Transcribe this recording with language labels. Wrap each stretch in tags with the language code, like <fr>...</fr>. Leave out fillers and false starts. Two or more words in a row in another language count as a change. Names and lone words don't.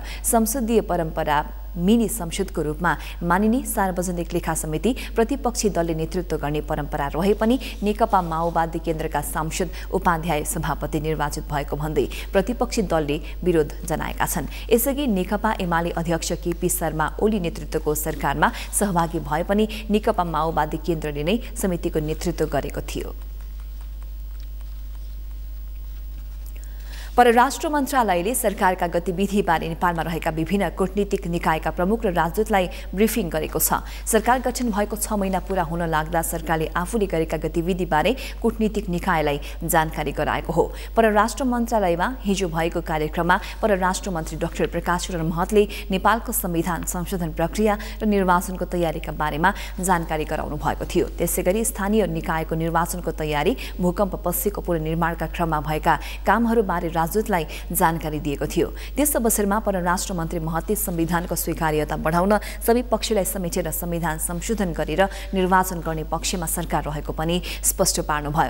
<ne>संसदीय परम्परा मिनी संसदको रूपमा मानिने सार्वजनिक लेखा समिति प्रतिपक्षी दलले नेतृत्व गर्ने परम्परा रहे पनि नेकपा माओवादी केन्द्रका सांसद उपाध्याय सभापति निर्वाचित भएको भन्दै प्रतिपक्षी दलले विरोध जनाएका छन्। यसअघि नेकपा एमाले अध्यक्ष केपी शर्मा ओली नेतृत्वको सरकारमा सहभागी भए पनि नेकपा माओवादी केन्द्रले नै समितिको नेतृत्व गरेको थियो। परराष्ट्र मन्त्रालयले सरकारका गतिविधिबारे नेपालमा रहेका विभिन्न कूटनीतिक निकायका प्रमुख र राजदूतलाई ब्रिफिङ गरेको छ। सरकार गठन भएको 6 महिना पूरा हुन लाग्दा सरकारले आफूले गरेका गतिविधिबारे कूटनीतिक निकायलाई जानकारी गराएको हो। परराष्ट्र मन्त्रालयमा हिजो भएको कार्यक्रममा परराष्ट्र मन्त्री डाक्टर प्रकाश शरण महतले नेपालको संविधान संशोधन प्रक्रिया र निर्वाचनको तयारीका बारेमा जानकारी गराउनु भएको थियो। त्यसैगरी स्थानीय निकायको निर्वाचनको तयारी, भूकम्पपछिको पुनर्निर्माणका क्रममा भएका कामहरूबारे राजदूतलाई जानकारी दिएको थियो। त्यस अवसरमा परराष्ट्र मन्त्री महतले संविधानको स्वीकार्यता बढाउन सबै पक्षलाई समेटेर संविधान संशोधन गरेर निर्वाचन गर्ने पक्षमा सरकार रहेको पनि स्पष्ट पार्नुभयो।</ne>